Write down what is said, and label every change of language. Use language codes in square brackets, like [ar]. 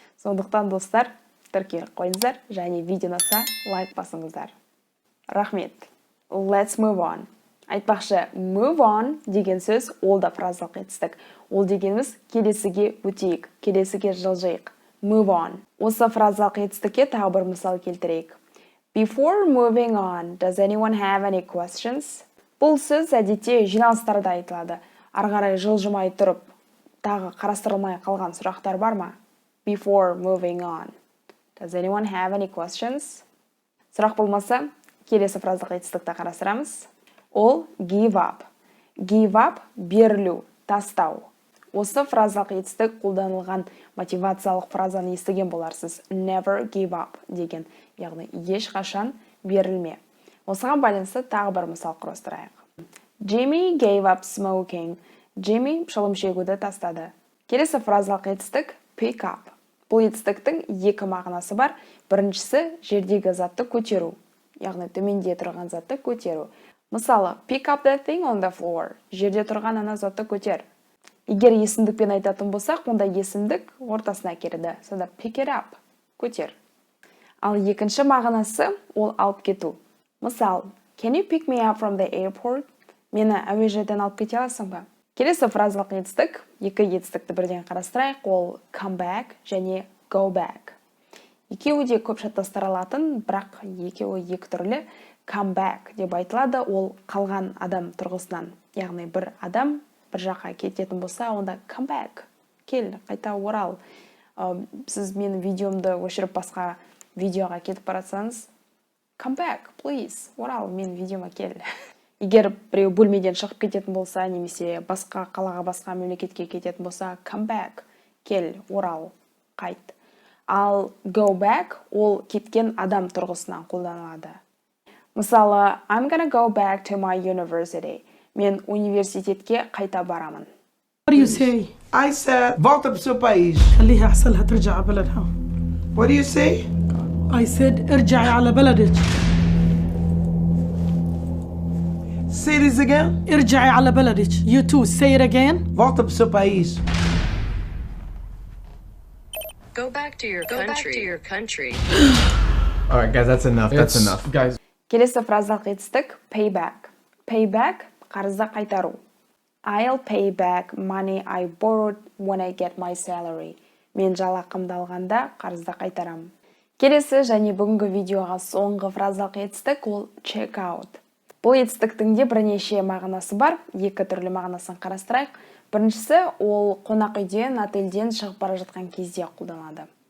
[kk] Сондықтан достар, тіркеліп қойыңыздар және видеоны лайк басыңыздар. Рахмет. [en] Let's move on. [kk] Айтпақшы, move on деген сөз ол да фразалық етістік. Ол дегеніміз келесіге өтейік, келесіге жылжайық. [en] Move on. [kk] Осы фразалық етістікке тағы бір мысал келтірейік. [en] Before moving on, does anyone have any questions? [kk] Бұл сөз әдетте жиналыстарда айтылады. Арғарай жылжымай тұрып, тағы қарастырылмай қалған сұрақтар бар ма? [en] Before moving on, does anyone have any questions? [kk] Сұрақ болмаса, келесі фразалық етістікті қарастырамыз. Ол [en] give up. [kk] Give up – берілу, тастау. Осы фразалық етістік қолданылған мотивациялық фразаны естіген боларсыз. [en] Never give up [kk] деген, яғни ешқашан берілме. Осыған байланысты тағы бір мысал құрастырайық. [en] Jimmy gave up smoking. [kk] Jimmy шылым шегуді тастады. Келесі фразалық етістік pick up. Бұл етістіктің екі мағынасы бар. Біріншісі жердегі затты көтеру, яғни төменде тұрған затты көтеру. Мысалы, [en] pick up that thing on the floor. [kk] Жерде тұрған ана затты көтер. Егер есімдікпен айтатын болсақ, онда есімдік ортасына келеді. Сонда [en] pick it up, [kk] көтер. Ал екінші мағынасы ол алып кету. Мысал, [en] can you pick me up from the airport? [kk] Мені әуежайдан алып кете аласың ба? Келесі фразалық етістік, екі етістікті бірден қарастырайық, ол come back және go back. Екеуі де көп шатастырылатын, бірақ екеуі екі түрлі. Come back деп айтылады, ол қалған адам тұрғысынан. Яғни бір адам бір жаққа кететін болса, онда come back, кел, қайта орал. Сіз менің видеомды өшіріп басқа видеоға кетіп баратсаңыз, [en] come back, please, [kk] орал, мен видеома кел. Егер біреу бөлмеден шығып кететін болса, немесе басқа қалаға, басқа мемлекетке кететін болса, come back, кел, орал, қайт. Ал go back ол кеткен адам тұрғысынан қолданылады. [en] Мысалы, I'm gonna go back to my university. [kk] Мен университетке қайта барамын. [en] What do you say? I said, [pt] volta pro seu país. [ar] خليها أحسن لها ترجع على بلدها. [en] What do you say? I said [ar] ارجعي على بلدك. [en] Say this again. [ar] ارجعي على بلدك. [en] You too. Say it again. [pt] Volta pro seu país. [en] Go back to your country. All right, guys, that's enough. That's enough. Guys. [kk] Келесі фразалық етістік payback. Payback қарызды қайтару. [en] I'll pay back money I borrowed when I get my salary. [kk] Мен жалақымды алғанда қарызды қайтарам. Келесі және бүгінгі видеоға соңғы фразалық етістік ол check out. Бұл етістіктің де бірнеше мағынасы бар. Екі түрлі мағынасын қарастырайық. Біріншісі ол қонақ үйден, отельден шығып бара жатқан кезде қолданылады.